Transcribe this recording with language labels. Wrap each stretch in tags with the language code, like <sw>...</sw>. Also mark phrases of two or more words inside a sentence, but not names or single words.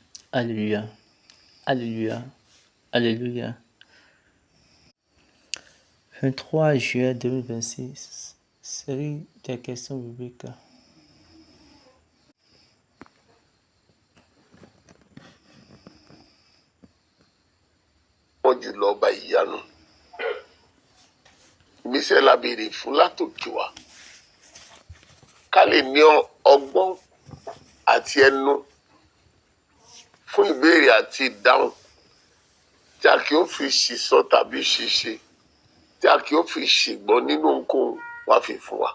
<fr>Alléluia. Alléluia. Alléluia. 23 juillet 2026. Série des questions bibliques.</fr> <yo>Wọ́n jùlọ ọba ìyanu. Ìmísẹ̀ la béèrè fún látòkè wá. Ká lè ní ọgbọ́n àti ẹnu fún ìbéèrè àti ìdáhùn tí a kì í fi ṣìsọ tàbí ṣìṣe, tí a kì í fi ṣègbọ́n nínú ohunkóhun wá fi fún wa.</yo>